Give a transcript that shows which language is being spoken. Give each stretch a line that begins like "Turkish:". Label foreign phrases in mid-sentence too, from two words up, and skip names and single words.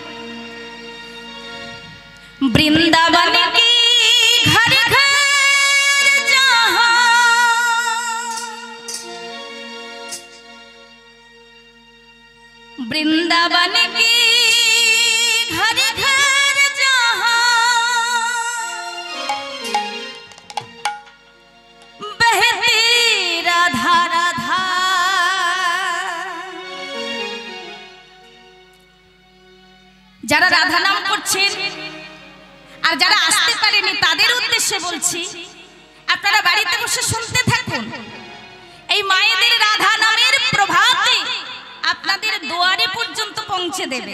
Hindi: वृंदावन की घर घर जहां, वृंदावन की घर घर जहां, बहती राधा राधा।
Bangla: যারা রাধা নাম করছেন আর যারা আসতে পারেনি তাদের উদ্দেশ্যে বলছি, আপনারা বাড়িতে বসে শুনতে থাকুন। এই মায়েদের রাধা নামের প্রভাতে আপনাদের দুয়ারে পর্যন্ত পৌঁছে দেবে।